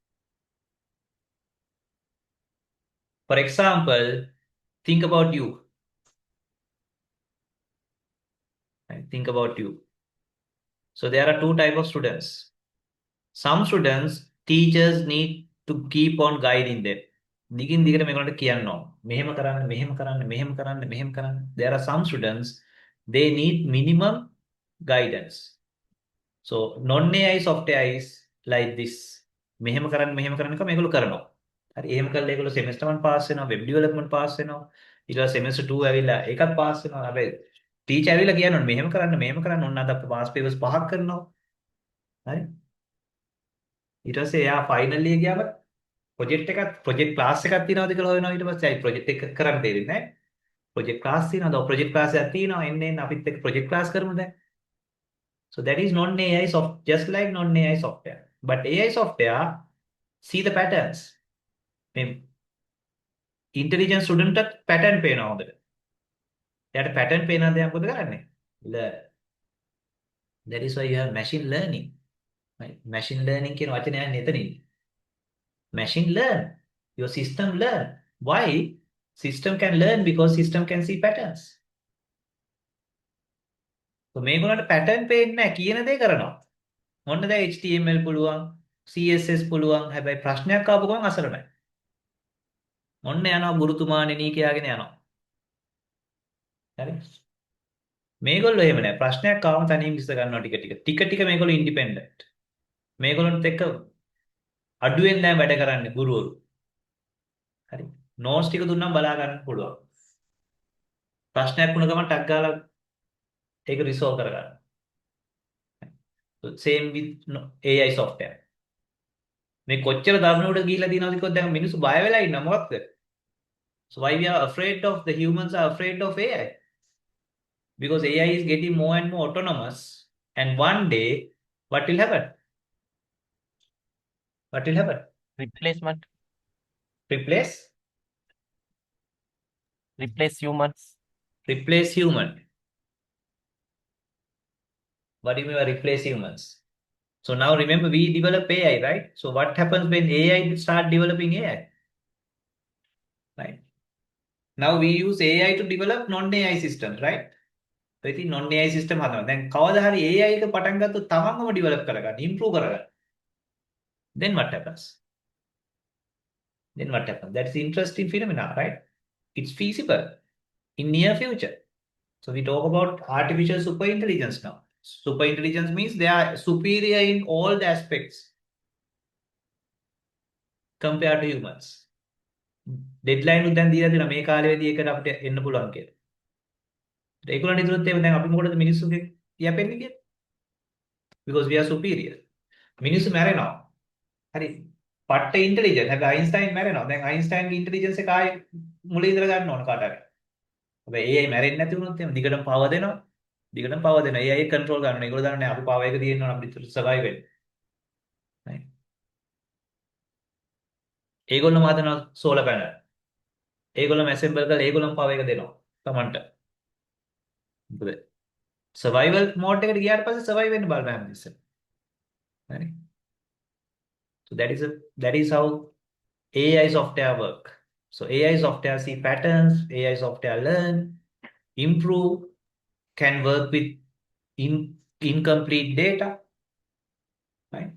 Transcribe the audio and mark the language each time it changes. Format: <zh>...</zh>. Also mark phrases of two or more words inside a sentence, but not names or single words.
<en>For example, think about you. Right? Think about you. So there are two types of students. Some students, teachers need to keep on guiding them.</en> <si>දිගින් දිගට මේගොල්ලන්ට කියන්න ඕන. මෙහෙම කරන්න, මෙහෙම කරන්න, මෙහෙම කරන්න, මෙහෙම කරන්න.</si> <en>There are some students, they need minimum guidance. So non-AI software is like this.</en> <si>මෙහෙම කරන්න එක මේගොල්ලෝ කරනවා. හරි එහෙම කළා ඒගොල්ලෝ</si> <en>semester 1 pass</en> <si>වෙනවා,</si> <en>web development pass</en> <si>වෙනවා. ඊට පස්සේ semester 2 ඇවිල්ලා ඒකත් pass වෙනවා. හැබැයි teacher ඇවිල්ලා කියනවා මෙහෙම කරන්න ඕන අද අපි</si> <en>pass papers</en> <si>පහක් කරනවා. හරි. ඊට පස්සේ එයා ෆයිනල් එක ගියාම</si> <en>project class</en> <si>එකක් තියෙනවද කියලා හොයනවා ඊට පස්සේ</si> <en>AI project</en> <si>එක කරන්න තේරෙන්නේ නැහැ.</si> <en>project class</en> <si>තියෙනවද? ඔව්</si> <en>project class</en> <si>එකක් තියෙනවා. එන්න අපිත් එක්ක</si> <en>project class</en> <si>කරමු දැන්.</si> <en>So that is non-AI soft, just like non-AI software. But AI software see the patterns.</en> <si>මේ</si> <en>intelligent student pattern</en> <si>පේනවා හොඳට. එයාට pattern පේන දේ මොකද කරන්නේ?</si> <en>Learn. That is why you have machine learning.</en> <si>Right?</si> <en>Machine learning</en> <si>කියන වචනය යන්නේ එතනින්.</si> <en>Machine learn. Your system learn. Why? System can learn because system can see patterns.</en> <si>So මේගොල්ලන්ට pattern පේන්නේ නැහැ කියන දේ කරනවා. මොන්න දැන් HTML පුළුවන්, CSS පුළුවන්. හැබැයි ප්‍රශ්නයක් ආපු ගමන් අසරණයි. මොන්න යනවා ගුරුතුමාණෙනි කියාගෙන යනවා. හරි? මේගොල්ලෝ එහෙම නැහැ. ප්‍රශ්නයක් ආවම තනියම විසඳ ගන්නවා ටික ටික. ටික ටික මේගොල්ලෝ ඉන්ඩිපෙන්ඩන්ට්. මේගොල්ලන්ට එක්ක අඩුවෙන් දැන් වැඩ කරන්නේ ගුරුවරු. හරි. නෝට්ස් ටික දුන්නම් බලා ගන්න පුළුවන්. ප්‍රශ්නයක් වුණ ගමන් ටක් ගාලා ඒක රිසෝල්ව් කරගන්න.</si> <en>So same with AI software.</en> <si>මේ කොච්චර දරුණුවට ගිහිල්ලා දිනවද කිව්වොත් දැන් මිනිස්සු බය වෙලා ඉන්නවා මොකක්ද?</si> <en>So why we are afraid of, the humans are afraid of AI? Because AI is getting more and more autonomous, and one day what will happen? What will happen? Replacement. Replace Humans. replace human. What do you mean by replace humans? So now remember we develop AI, right? So what happens when AI start developing AI? Right? Now we use AI to develop non-AI systems, right?</en> <si>So ඉතින්</si> <en>non-AI system</en> <si>හදනවා. දැන් කවදා හරි AI එක පටන් ගත්තොත් තමන්ම develop කරගන්න, improve කරගන්න.</si> <en>Then what happens? That's the interesting phenomena, right? It's feasible in near future. So we talk about artificial superintelligence now. Superintelligence means they are superior in all the aspects compared to humans.</en> <si>Deadline උත් දැන් දීලා දෙනවා මේ කාලෙදී ඒකට අපිට එන්න පුළුවන් කියලා. ඒගොල්ලන් හිතුවොත් එහෙම දැන් අපි මොකටද මිනිස්සුගේ යැපෙන්නේ කියලා? Because we are superior. මිනිස්සු මැරෙනවා. හරි. පට්ට ඉන්ටෙලිජන්ට්. හැබැයි අයින්ස්ටයින් මැරෙනවා. දැන් අයින්ස්ටයින්ගේ ඉන්ටෙලිජන්ස් එක ආයේ මුලින් ඉඳලා ගන්න ඕන කාට හරි. හැබැයි AI මැරෙන්නේ නැති වුණොත් එහෙම දිගටම පවර් දෙනවා.</si> <en>AI control</en> <si>කරනවා. ඒගොල්ලෝ දන්නේ අපි පවර් එක තියෙන්න ඕන අපිට සර්වයිව් වෙන්න. right? ඒගොල්ලෝම හදනවා</si> <en>solar panel.</en> <si>ඒගොල්ලෝම ඇසෙම්බල් කරලා ඒගොල්ලෝම පවර් එක දෙනවා තමන්ට. මොකද</si> <en>survival mode</en> <si>එකට ගියාට පස්සේ සර්වයිව් වෙන්න බලන්න හැමතිස්සෙම. හරි.</si> <en>So that is how AI software work. So AI software see patterns, AI software learn, improve, can work with incomplete data. Right?</en>